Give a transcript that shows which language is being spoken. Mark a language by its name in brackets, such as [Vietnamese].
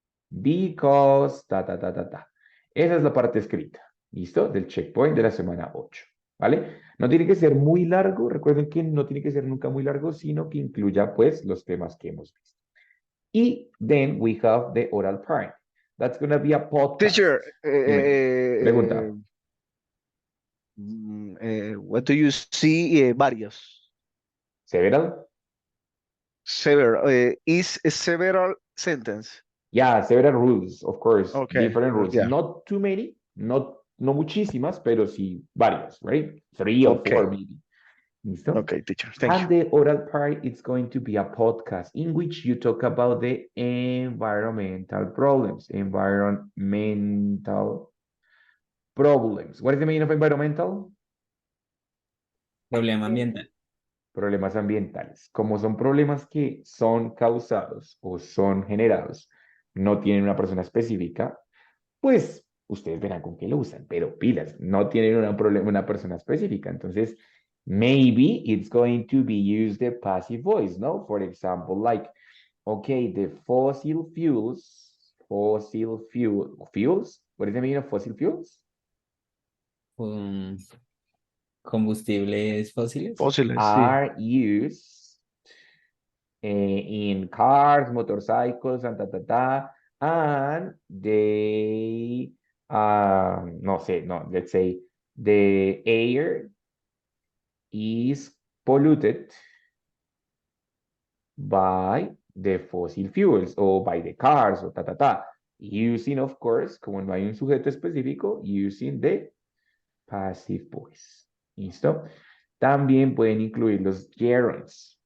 [English] Because, [Spanish] Esa es la parte escrita, ¿listo? Del checkpoint de la semana 8, ¿vale? No tiene que ser muy largo, recuerden que no tiene que ser nunca muy largo, sino que incluya, pues, los temas que hemos visto. Y [English] then we have the oral part. That's going to be a podcast. Teacher, [Spanish] Pregunta. [English] what do you see? [Spanish] Varios. [English] Several? Several. Is a several sentence. Yeah, several rules, of course. Okay, Different rules. yeah. Not too many, [Spanish] no muchísimas, pero sí varios, [English] right? 3 or 4 maybe. [Spanish] ¿Listo? [English] Okay, teacher. Thank And the oral part, it's going to be a podcast in which you talk about the environmental problems. Environmental problems. What is the meaning of environmental? [Spanish] Problema ambiental. Problemas ambientales. Como son problemas que son causados o son generados, no tienen una persona específica, pues ustedes verán con qué lo usan, pero pilas, no tienen una persona específica. Entonces, [English] maybe it's going to be used the passive voice, [Spanish] ¿no? [English] For example, like, okay, the fossil fuels, what is the meaning of fossil fuels? [Spanish] Combustibles fósiles. Fósiles, sí. [English] Are used in cars, motorcycles, and and they, let's say the air is polluted by the fossil fuels or by the cars [Spanish] o [English] using, of course, [Spanish] como no hay un sujeto específico, [English] using the passive voice. [Spanish] ¿Listo? También pueden incluir los gerunds.